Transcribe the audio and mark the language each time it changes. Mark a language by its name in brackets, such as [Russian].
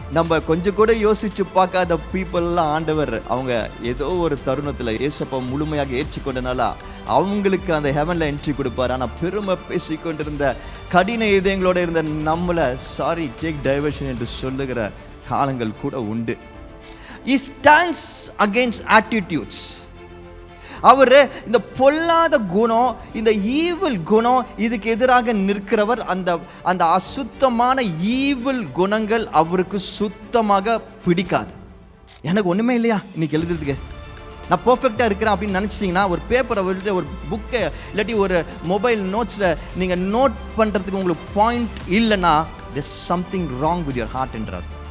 [Tamil] நம்ம கொஞ்சம் கூட யோசிச்சு பார்க்காத பீப்புளெலாம் ஆண்டவர் அவங்க ஏதோ ஒரு தருணத்தில் ஏசப்பா முழுமையாக ஏற்றுக்கொண்டனால அவங்களுக்கு அந்த ஹெவனில் என்ட்ரி கொடுப்பார். ஆனால் பெருமை பேசிக்கொண்டிருந்த கடின இதயங்களோடு இருந்த நம்மளை [English] sorry take diversion [Tamil] என்று சொல்லுகிற காலங்கள் கூட உண்டு. [English] He stands against attitudes. [Tamil] அவர் இந்த பொல்லாத குணம், இந்த ஈவில் குணம், இதுக்கு எதிராக நிற்கிறவர். அந்த அசுத்தமான ஈவில் குணங்கள் அவருக்கு சுத்தமாக பிடிக்காது. எனக்கு ஒன்றுமே இல்லையா இன்னைக்கு எழுதுறதுக்கு, நான் பர்ஃபெக்டாக இருக்கிறேன் அப்படின்னு நினச்சிட்டிங்கன்னா ஒரு பேப்பரை விட்டு ஒரு புக்கை இல்லாட்டி ஒரு மொபைல் நோட்ஸில் நீங்கள் நோட் பண்ணுறதுக்கு உங்களுக்கு பாயிண்ட் இல்லைன்னா [English] there's something wrong with your heart [Tamil] என்றார்.